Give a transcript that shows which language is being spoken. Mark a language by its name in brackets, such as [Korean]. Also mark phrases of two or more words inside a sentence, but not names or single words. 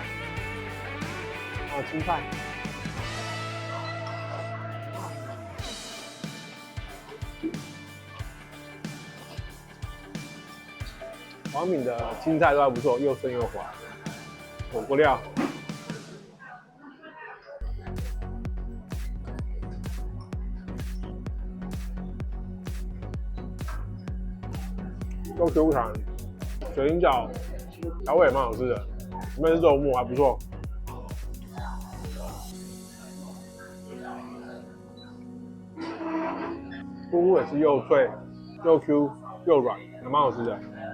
[Chinese] 還有青菜，王品的青菜都還不錯，又嫩又滑。火鍋料。又 Q 彈，水晶饺调味也蠻好吃的，裡面是肉末，還不錯。菇菇也是又脆又 Q 又軟，也蠻好吃的。